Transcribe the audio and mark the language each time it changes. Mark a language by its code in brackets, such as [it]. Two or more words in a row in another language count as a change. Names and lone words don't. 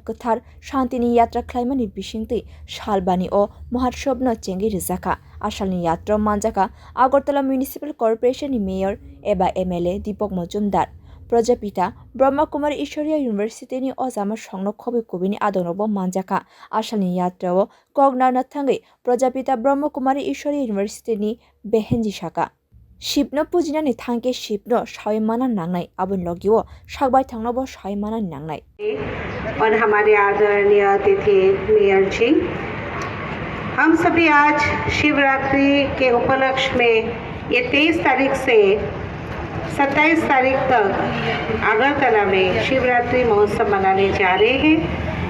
[trp] kwthar shantini yatra khlaimani bisingtwi salbani o mahotsobno chengi rijaka asalni yatra manjaka Agartala Municipal Corporation ni Mayor eba MLA Deepak Majumdar Prajapitha Brahmakumari Ishwariya University ni ojama songno khobi kubini adonrobo manjaka asalni yatra o kognar thangai Prajapitha Brahmakumari Ishwariya University ni behenji shaka Shipno pujinani thangke shipno shaimana nangnai abun logiwo sakbai thangnobo shaimana nangnai [hi] और हमारे आदरणीय अतिथि मेयर जी, हम सभी आज शिवरात्रि के उपलक्ष्य में ये 23 तारीख से 27 तारीख तक अगरतला में शिवरात्रि महोत्सव मनाने जा रहे हैं।